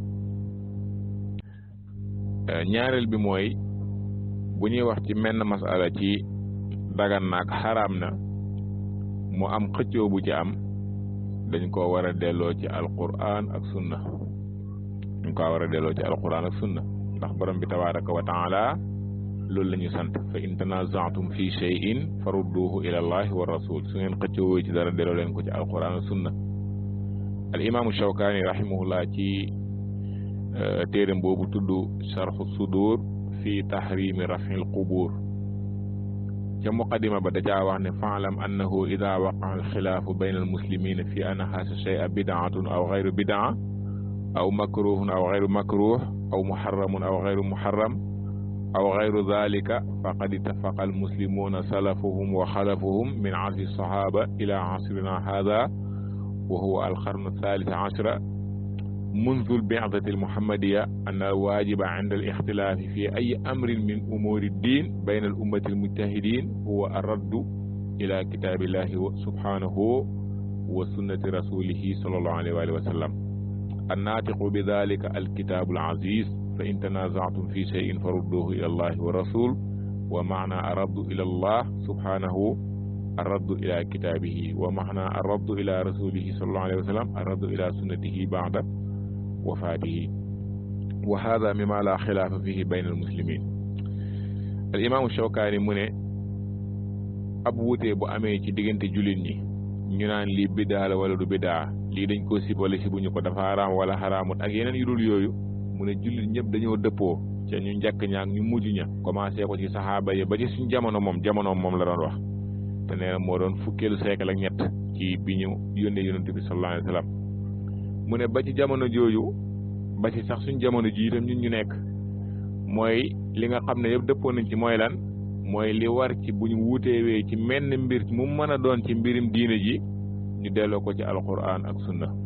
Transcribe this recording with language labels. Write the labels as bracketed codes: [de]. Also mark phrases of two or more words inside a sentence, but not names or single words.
[wo] ñaareel bi mooy bu ñuy wax ci menn masala ci dagan naak xaraam na mu am xëccoo bu ci am dañ ko war a delloo ci alquran ak sunna ndax borom bi [ar] تبارك وتعالى [wo] loolu la ñu sant [ar] فإن تنازعتم في شيء فردوه إلى الله والرسول [wo] su ngeen xëccoo ci dara delloo leen ko ci alquran ak sunna. [ar] الإمام الشوكاني رحمه الله [wo] ci téeram boobu tudd sharhu sudur fi tahrimi raf'il qubur ca muqaddima ba dajaa wax ne [ar] فاعلم أنه إذا وقع الخلاف بين المسلمين في أن هذا الشيء بدعة أو غير بدعة أو مكروه أو غير مكروه أو محرم أو غير محرم أو غير ذلك فقد اتفق المسلمون سلفهم وخلفهم من عصر الصحابة إلى عصرنا هذا وهو القرن الثالث عشر منذ البعثة المحمدية أن الواجب عند الاختلاف في أي أمر من أمور الدين بين الأمة المجتهدين هو الرد إلى كتاب الله سبحانه وسنة رسوله صلى الله عليه وآله وسلم الناطق بذلك الكتاب العزيز فإن تنازعتم في شيء فردوه إلى الله والرسول ومعنى الرد إلى الله سبحانه الرد إلى كتابه ومعنى الرد إلى رسوله صلى الله عليه وسلم الرد إلى سنته بعد وفاته وهذا مما لا خلاف فيه بين المسلمين. [wo] الإمام الشوكاني mu ne ab wuute bu amee ci diggante jullit ñi ñu naan lii bidaa la wala du bidaa lii dañ ko sib wala sibuñu ko dafa xaraam wala xaraamut ak yeneen yu dul yooyu mu ne jullit ñëpp dañoo dëppoo ca ñu njëkk ñaak ñu mujj ña commencé ko ci saxaaba yi ba ci suñ jamonoom moom la doon wax te nee na moo doon fukkeelu siècle ak ñett ci bi ñu yónnee yonent bi [ar] صلى الله عليه وسلم [wo] mu ne ba ci jamono jooju ba ci sax suñ jamono ji itam ñun ñu nekk mooy li nga xam ne yëpp dëppoo nañ ci mooy lan mooy li war ci bu ñu wuuteewee ci menn mbir mu mën a doon ci mbirim diine ji ñu delloo ko ci alquran ak sunna